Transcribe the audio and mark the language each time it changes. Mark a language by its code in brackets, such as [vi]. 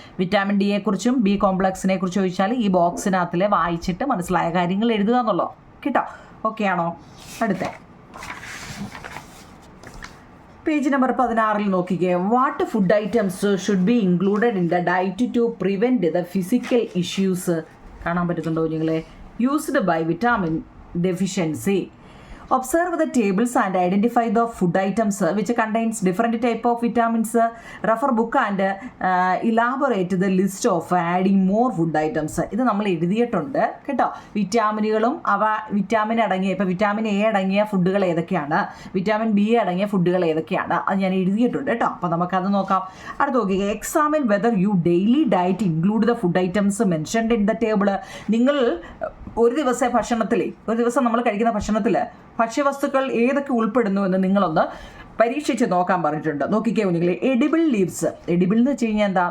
[ml] Vitamin ഡിയെക്കുറിച്ചും B കോംപ്ലക്സിനെ കുറിച്ച് ചോദിച്ചാൽ ഈ ബോക്സിനകത്തിൽ വായിച്ചിട്ട് മനസ്സിലായ കാര്യങ്ങൾ എഴുതുക എന്നുള്ളൂ കേട്ടോ. ഓക്കെ ആണോ? അടുത്ത പേജ് നമ്പർ 16 നോക്കിക്കേ. [en] What food items should be included in the diet to prevent the physical issues? [ml] കാണാൻ പറ്റുന്നുണ്ടോ നിങ്ങളെ? [en] Used by vitamin deficiency. Observe the tables and identify the food items which contains different type of vitamins. Refer book and elaborate the list of adding more food items. [ml] ഇത് നമ്മൾ എഴുതിയിട്ടുണ്ട് കേട്ടോ. വിറ്റാമിനുകളും vitamin അടങ്ങിയ, ഇപ്പോൾ vitamin A അടങ്ങിയ ഫുഡുകൾ ഏതൊക്കെയാണ്, vitamin B അടങ്ങിയ ഫുഡുകൾ ഏതൊക്കെയാണ്, അത് ഞാൻ എഴുതിയിട്ടുണ്ട് കേട്ടോ. അപ്പോൾ നമുക്കത് നോക്കാം. അടുത്ത് നോക്കിക്കുക. [en] Examine whether you daily diet include the food items mentioned in the table. [ml] നിങ്ങൾ ഒരു ദിവസം നമ്മൾ കഴിക്കുന്ന ഭക്ഷണത്തിൽ ഭക്ഷ്യവസ്തുക്കൾ ഏതൊക്കെ ഉൾപ്പെടുന്നു എന്ന് നിങ്ങളൊന്ന് പരീക്ഷിച്ച് നോക്കാൻ പറഞ്ഞിട്ടുണ്ട്. നോക്കിക്കേ കുഞ്ഞുങ്ങൾ. [en] Edible leaves. [ml] എഡിബിൾ എന്ന് വെച്ച് കഴിഞ്ഞാൽ എന്താ?